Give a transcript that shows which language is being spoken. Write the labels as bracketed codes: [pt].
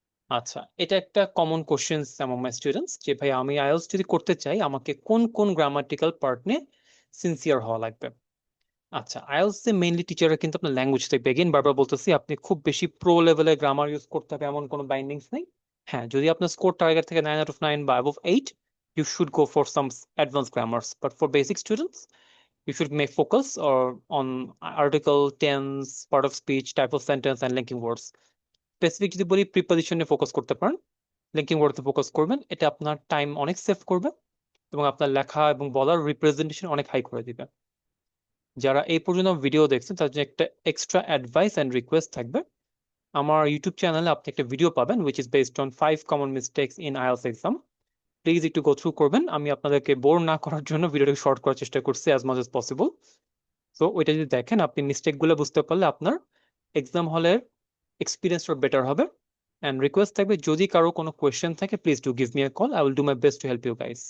[bn] আচ্ছা, এটা একটা common question among my students, যে ভাই আমি আইএলটিএস যদি করতে চাই আমাকে কোন কোন গ্রামাটিক্যাল পার্ট নিয়ে সিনসিয়ার হওয়া লাগবে। আচ্ছা, আইএলটিএস এ মেইনলি টিচাররা কিন্তু আপনার ল্যাঙ্গুয়েজ দেখবে। এগেইন বারবার বলতেছি, আপনি খুব বেশি প্রো লেভেলের গ্রামার ইউজ করতে হবে এমন কোনো বাইন্ডিংস নেই। হ্যাঁ, যদি আপনার স্কোর টার্গেট থেকে 9 out of 9 বা above 8, [en] you should go for some advanced grammars. But for basic students, you should make focus or on article, tense, part of speech, type of sentence, and linking words. [bn] Specific যদি বলি, প্রিপজিশনে focus করতে পারেন, linking ওয়ার্ডে focus করবেন। এটা আপনার time অনেক save করবে এবং আপনার লেখা এবং বলার রিপ্রেজেন্টেশন অনেক হাই করে দিবে। যারা এই পর্যন্ত ভিডিও দেখছেন তার জন্য একটা এক্সট্রা অ্যাডভাইস অ্যান্ড রিকোয়েস্ট থাকবে। আমার ইউটিউব চ্যানেলে আপনি একটা ভিডিও পাবেন [en] which is based on 5 common mistakes in IELTS exam. [bn] Please একটু গো থ্রু করবেন। আমি আপনাদেরকে বোর না করার জন্য ভিডিওটাকে শর্ট করার চেষ্টা করছি [en] As much as possible. [bn] So ওইটা যদি দেখেন, আপনি মিস্টেক গুলো বুঝতে পারলে আপনার এক্সাম হলের এক্সপিরিয়েন্সটা বেটার হবে। অ্যান্ড রিকোয়েস্ট থাকবে, যদি কারো কোনো কোয়েশ্চেন থাকে [en] Please do give me a call, I will do my best to help you guys.